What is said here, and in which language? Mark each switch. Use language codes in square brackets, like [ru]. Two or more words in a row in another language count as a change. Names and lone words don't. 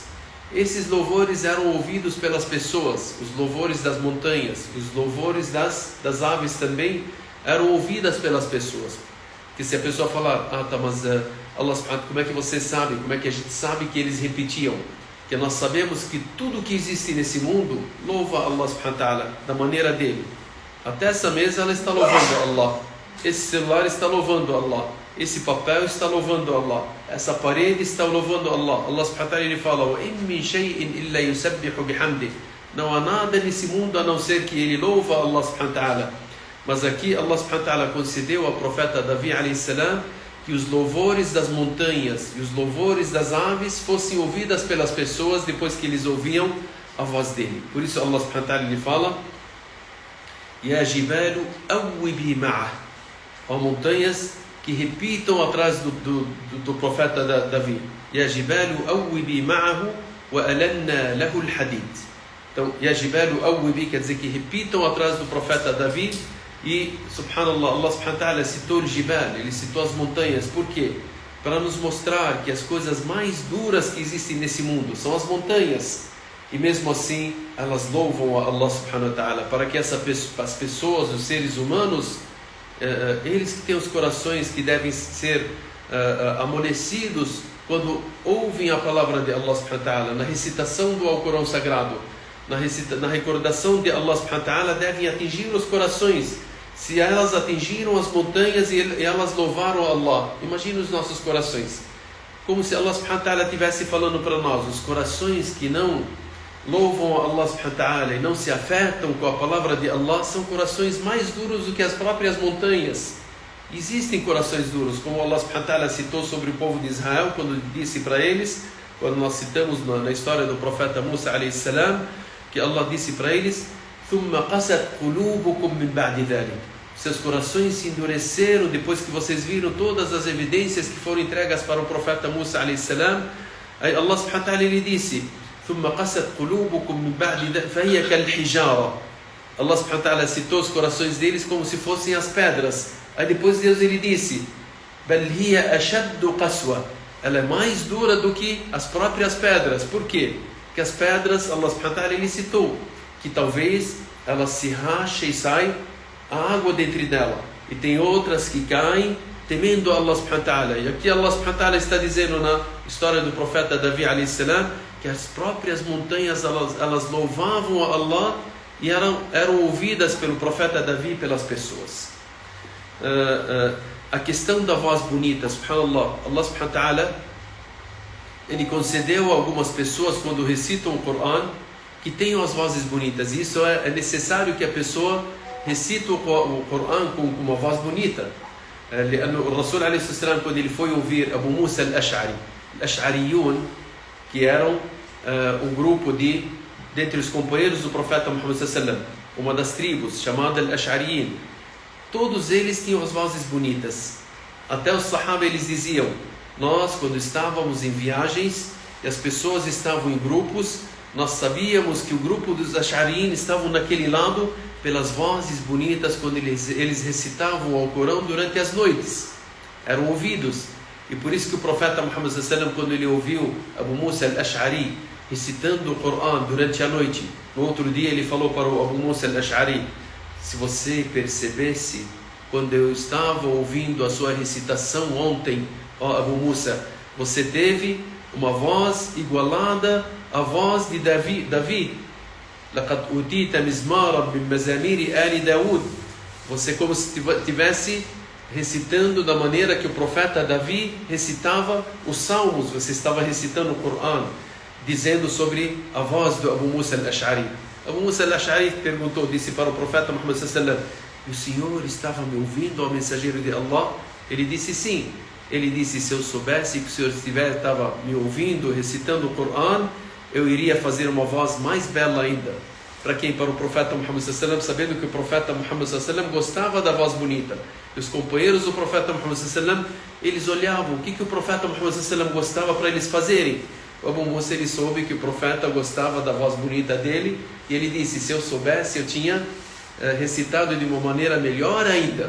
[pt] Esses louvores eram ouvidos pelas pessoas, os louvores das montanhas, os louvores das aves também eram ouvidas pelas pessoas. Que se a pessoa falar, mas [ar] الله سبحانه, [pt] como é que você sabe? Como é que a gente sabe que eles repetiam? Que nós sabemos que tudo que existe nesse mundo louva Allah subhanahu wa ta'ala da maneira dele. Até essa mesa ela está louvando Allah. Esse celular está louvando Allah. Esse papel está louvando Allah. Essa parede está louvando Allah. [ar] الله سبحانه وتعالى [pt] ele fala: [ar] وَإِن مِّن شَيْءٍ إِلَّا يُسَبِّحُ بِحَمْدِهِ. [pt] Não há nada nesse mundo a não ser que ele louva [ar] الله سبحانه وتعالى. [pt] Mas aqui [ar] الله سبحانه وتعالى [pt] concedeu ao profeta Davi [ar] عليه السلام [pt] que os louvores das montanhas e os louvores das aves fossem ouvidas pelas pessoas depois que eles ouviam a voz dele. Por isso [ar] الله سبحانه وتعالى [pt] ele fala: [ar] يا جبال أوبي معه. [pt] Ó montanhas que repitam atrás do profeta Davi. [ar] يا جبال أوبي معه وألنا له الحديد. [pt] Então, [ar] يا جبال أوبي [pt] quer dizer que repitam atrás do profeta Davi. E, subhanallah, [ar] الله سبحانه وتعالى [pt] citou o jibal, ele citou as montanhas. Por quê? Para nos mostrar que as coisas mais duras que existem nesse mundo são as montanhas. E mesmo assim, elas louvam a [ar] الله سبحانه وتعالى. [pt] Para que as pessoas, os seres humanos, eles que têm os corações que devem ser amolecidos quando ouvem a palavra de [ar] الله سبحانه وتعالى, [pt] na recitação do Alcorão Sagrado, na recordação de [ar] الله سبحانه وتعالى, [pt] devem atingir os corações. Se elas atingiram as montanhas e elas louvaram a Allah, imagine os nossos corações. Como se [ar] الله سبحانه وتعالى [pt] estivesse falando para nós: os corações que não louvam a [ar] الله سبحانه وتعالى [pt] e não se afetam com a palavra de Allah são corações mais duros do que as próprias montanhas. Existem corações duros, como [ar] الله سبحانه وتعالى [pt] citou sobre o povo de Israel, quando disse para eles, quando nós citamos na história do profeta Musa [ar] عليه السلام, [pt] que Allah disse para eles: [ar] ثُمَّ قَسَتْ قُلُوبُكُمْ مِنْ بَعْدِ ذَلِكَ. [pt] Seus corações se endureceram depois que vocês viram todas as evidências que foram entregas para o profeta Musa [ar] عليه السلام. [pt] Aí [ar] الله سبحانه وتعالى [pt] ele disse: [ar] ثُمَّ قَسَتْ قُلُوبُكُمْ مِنْ بَعْدِ ذَلِكَ فَهِيَ كَالْحِجَارَةِ. الله سبحانه وتعالى [pt] citou os corações deles como se fossem as pedras. Aí depois Deus ele disse: [ar] بَلْ هِيَ أَشَدُّ قَسْوَةً. [pt] Ela é mais dura do que as próprias pedras. Por quê? Porque as pedras, [ar] الله سبحانه وتعالى [pt] ele citou que talvez elas se rachem e sai a água dentro dela. E tem outras que caem temendo [ar] الله سبحانه وتعالى. [pt] E aqui [ar] الله سبحانه وتعالى [pt] está dizendo na história do profeta Davi [ar] عليه السلام [pt] que as próprias montanhas elas louvavam a Allah e eram ouvidas pelo profeta Davi pelas pessoas. A questão da voz bonita, subhanallah, [ar] الله سبحانه وتعالى [pt] ele concedeu a algumas pessoas quando recitam o Coran que tenham as vozes bonitas. E isso é necessário que a pessoa recite o Coran com uma voz bonita. [ar] O رسول عليه السلام, [pt] quando ele foi ouvir Abu Musa al-Ash'ari, al-Ash'ariyun, que eram um grupo dentre os companheiros do profeta Muhammad [ar] صلى الله عليه وسلم, [pt] uma das tribos chamada al-Ash'ariyin, todos eles tinham as vozes bonitas. Até os sahaba eles diziam: nós quando estávamos em viagens e as pessoas estavam em grupos, nós sabíamos que o grupo dos Ash'ariyin estavam naquele lado pelas vozes bonitas quando eles recitavam o Alcorão durante as noites. Eram ouvidos. E por isso que o profeta Muhammad [ar] صلى الله عليه وسلم, [pt] quando ele ouviu Abu Musa al-Ash'ari recitando o Coran durante a noite, no outro dia ele falou para o Abu Musa al-Ash'ari: se você percebesse quando eu estava ouvindo a sua recitação ontem, ó Abu Musa, você teve uma voz igualada à voz de Davi. [ar] لَقَدْ أُوتِيتَ مِزْمَارًا مِنْ مَزَامِيرِ آلِ دَاوُدَ. [pt] Você como se estivesse recitando da maneira que o profeta Davi recitava os salmos. Você estava recitando o Coran, dizendo sobre a voz do Abu Musa al-Ash'ari. Abu Musa al-Ash'ari perguntou, disse para o profeta Muhammad [ar] صلى الله عليه وسلم: [pt] o senhor estava me ouvindo, ó mensageiro de Allah? Ele disse sim. Ele disse: se eu soubesse que o senhor estava me ouvindo, recitando o Coran, eu iria fazer uma voz mais bela ainda. Para quem? Para o profeta Muhammad [ar] صلى الله عليه وسلم, [pt] sabendo que o profeta Muhammad [ar] صلى الله عليه وسلم [pt] gostava da voz bonita. E os companheiros do profeta Muhammad [ar] صلى الله عليه وسلم, [pt] eles olhavam o que o profeta Muhammad [ar] صلى الله عليه وسلم [pt] gostava para eles fazerem. O Abu Musa, ele soube que o profeta gostava da voz bonita dele, e ele disse: se eu soubesse, eu tinha recitado de uma maneira melhor ainda.